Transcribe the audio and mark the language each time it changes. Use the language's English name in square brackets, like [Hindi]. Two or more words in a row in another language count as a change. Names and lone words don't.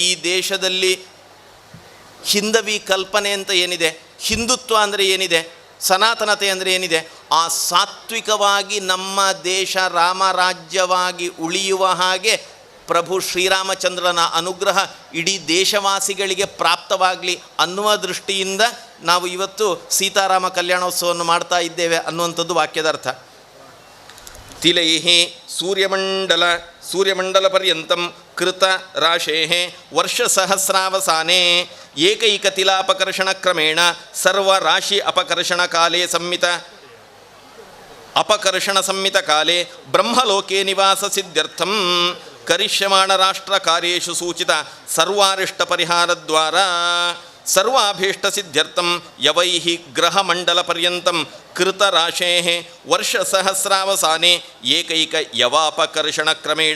[Kannada] ದೇಶದಲ್ಲಿ ಹಿಂದವಿ ಕಲ್ಪನೆ ಅಂತ ಏನಿದೆ, ಹಿಂದುತ್ವ ಅಂದರೆ ಏನಿದೆ, ಸನಾತನತೆ ಅಂದರೆ ಏನಿದೆ, ಆ ಸಾತ್ವಿಕವಾಗಿ ನಮ್ಮ ದೇಶ ರಾಮರಾಜ್ಯವಾಗಿ ಉಳಿಯುವ ಹಾಗೆ ಪ್ರಭು ಶ್ರೀರಾಮಚಂದ್ರನ ಅನುಗ್ರಹ ಇಡೀ ದೇಶವಾಸಿಗಳಿಗೆ ಪ್ರಾಪ್ತವಾಗಲಿ ಅನ್ನುವ ದೃಷ್ಟಿಯಿಂದ ನಾವು ಇವತ್ತು ಸೀತಾರಾಮ ಕಲ್ಯಾಣೋತ್ಸವವನ್ನು ಮಾಡ್ತಾ ಇದ್ದೇವೆ ಅನ್ನುವಂಥದ್ದು ವಾಕ್ಯದ ಅರ್ಥ. [Sanskrit] ತಿಲೈಃ ಸೂರ್ಯಮಂಡಲಪರ್ಯಂತಂ ಕೃತ ರಾಶೇಃ ವರ್ಷಸಹಸ್ರಾವಸಾನೆ ಏಕೈಕತಿಲಾಪಕರ್ಷಣಕ್ರಮೇಣ ಸರ್ವರಾಶಿ ಅಪಕರ್ಷಣ ಸಂಮಿತಕಾಲೆ ಬ್ರಹ್ಮಲೋಕೆ ನಿವಾಸಸಿದ್ಧ್ಯರ್ಥಂ ಕರಿಷ್ಯಮಾಣ ರಾಷ್ಟ್ರಕಾರ್ಯೇಷು ಸೂಚಿತ ಸರ್ವಾರಿಷ್ಟಪರಿಹಾರದ್ವಾರಾ ಸರ್ವಾಭೀಷ್ಟಸಿದ್ಧ್ಯರ್ಥಂ ಯವೈಃ ಗ್ರಹಮಂಡಲಪರ್ಯಂತಂ ಕೃತರಾಶೇಃ ವರ್ಷಸಹಸ್ರಾವಸಾನೆ ಏಕೈಕ ಯವಾಪಕರ್ಷಣಕ್ರಮೇಣ